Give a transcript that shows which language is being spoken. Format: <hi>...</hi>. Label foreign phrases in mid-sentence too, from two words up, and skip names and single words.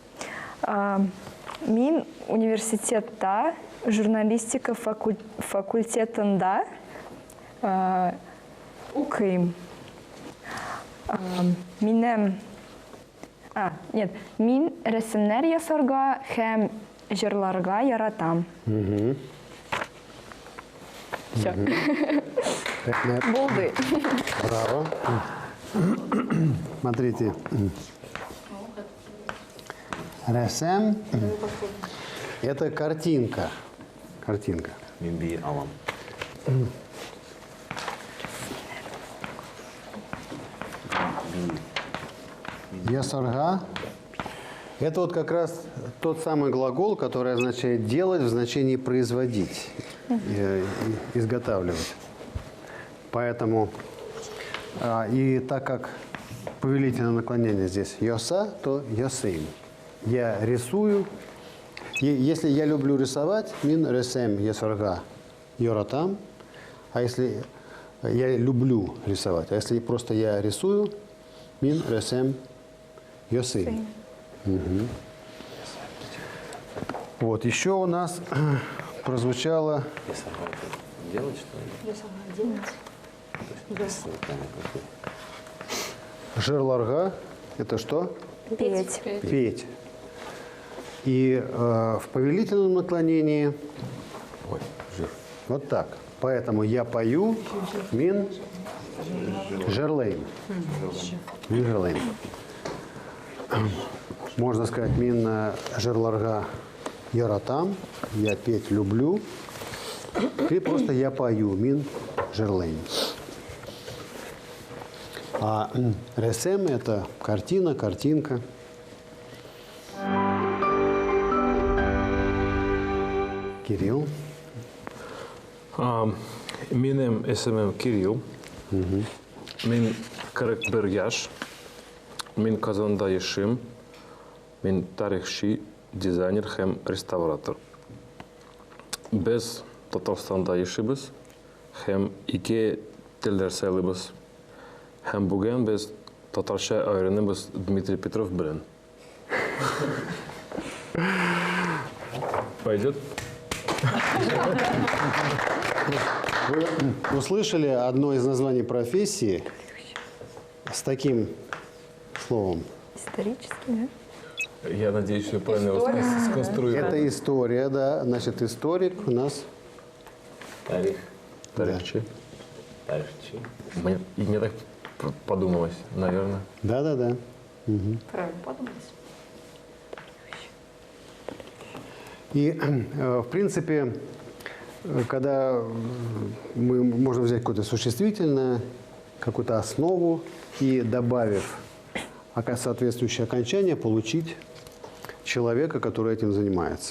<tt>Мин университетта журналистика факультетында укыйм. Мин рәсемнәр ясарга һәм җырларга яратам.</tt> <ru>Всё. Булды. Браво. Смотрите. Ресем – это картинка. Картинка.</ru> <tt>Мин би алам.</tt> <ru>Ясарга – это вот как раз тот самый глагол, который означает делать в значении производить, изготавливать. Поэтому, и так как повелительное наклонение здесь йоса, то йосим. Я рисую. Если я люблю рисовать,</ru> <tt>мин ресем ясарга йоратам.</tt> <ru>А если я люблю рисовать, а если просто я рисую,</ru> <tt>мин ресем йосим.</tt> <ru>Вот, еще у нас прозвучало... Делать что ли? Жерларга – это что? Петь. Петь. И в повелительном наклонении вот так. Поэтому я пою</ru> <tt>мин жерлейм. Мин жерлейм.</tt> <ru>Можно сказать</ru> <tt>мин жерларга яратам.</tt> <ru>Я петь люблю. Или просто я пою</ru> <tt>мин жерлейм.</tt> <ru>А ресем – это картина, картинка.</ru> <tt>Кирилл. Минем исемем Кирилл. Мин 41 яш. Мин Казанда яшим. Мин тарихчи, дизайнер һәм реставратор. Без Татарстанда яшибез һәм ике телдә сөйлибез. Һәм бүген без татарча өйрәнәбез Дмитрий Петров белән.</tt> <ru>Пойдет? Вы услышали одно из названий профессии с таким словом? Исторически, да? Я надеюсь, что правильно его сконструировал. Это история, да. Значит, историк у нас... Тарих. Тарихчи. Тарихчи. Мне так подумалось, наверное. Да. Правильно подумалось. И, в принципе, когда мы можем взять какое-то существительное, какую-то основу и, добавив соответствующее окончание, получить человека, который этим занимается.</ru>